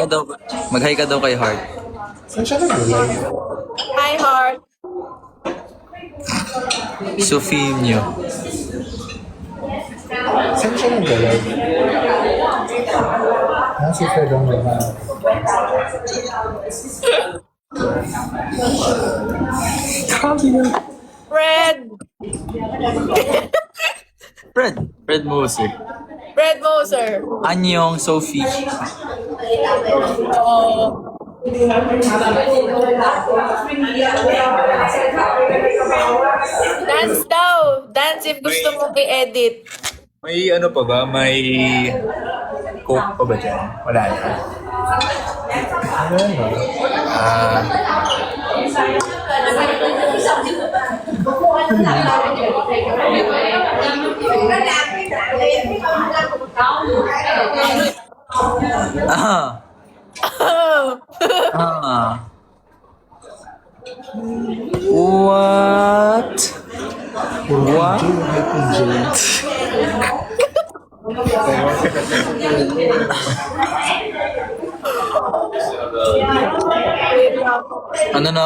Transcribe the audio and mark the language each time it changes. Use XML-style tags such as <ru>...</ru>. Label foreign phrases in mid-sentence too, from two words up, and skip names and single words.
<tl>Mag-hi ka daw kay Heart. Saan siya nag-live? Hi, Heart. Sofinio. Saan siya nag-live? Si Fredong naman. Fred. Fred Moser. Fred Moser. Anyong Sophie. Oh. Dance daw.</tl> <en>Dance if</en> <tl>gusto mo i-edit. May ano pa ba? May coke pa ba dyan? Wala na. Ah. Ah. What? What? Ano na?</tl>